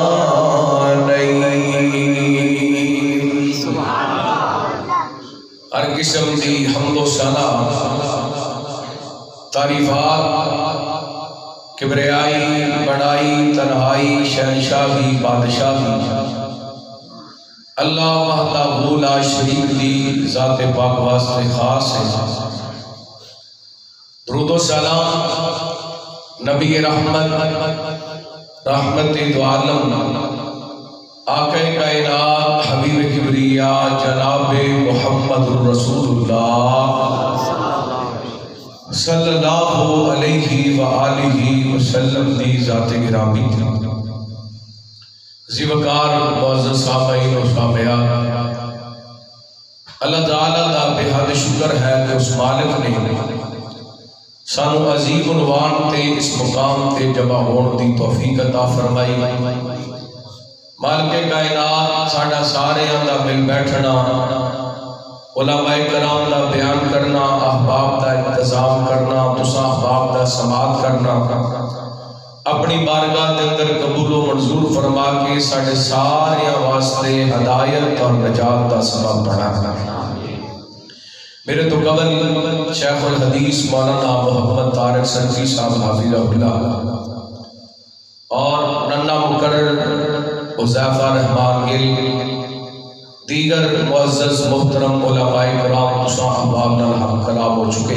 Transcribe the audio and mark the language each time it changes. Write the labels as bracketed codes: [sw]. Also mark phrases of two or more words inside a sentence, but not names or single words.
[pa] ہر قسم کی حمدو ثنا تعریفات کبریائی بڑائی تنہائی شہنشاہی بادشاہی [ar] الله وحده لا شريك [pa] دی ذات پاک واسطے خاص ہے. درود و سلام نبی رحمت دو عالم آقائے کائنات حبیب کبریا جناب [ar] محمد رسول الله صلى الله عليه وآله وسلم [pa] دی ذات گرامی ذیوقار معزز سامعین و سامعات اللہ تعالیٰ دا بے حد شکر ہے کہ اس مالک نے سانو عظیم عنوان تے اس مقام تے جمع ہونے دی توفیق عطا فرمائی. مالک کائنات ساڈا ساریاں دا مل بیٹھنا علمائے کرام دا بیان کرنا احباب دا انتظام کرنا تساں احباب دا سماعت کرنا اپنی بارگاہ کے اندر قبولو منظور فرما کے ساڈے ساریاں واسطے ہدایت اور نجات کا سبب بنا. میرے تو قبل شیخ الحدیث مولانا محمد طارق سرفی صاحب حفظہ‌اللہ اور ننا مقرر حذیفہ رحمان گل دیگر معزز محترم علمائے کرام تساں احباب نال ہم کلام ہو چکے.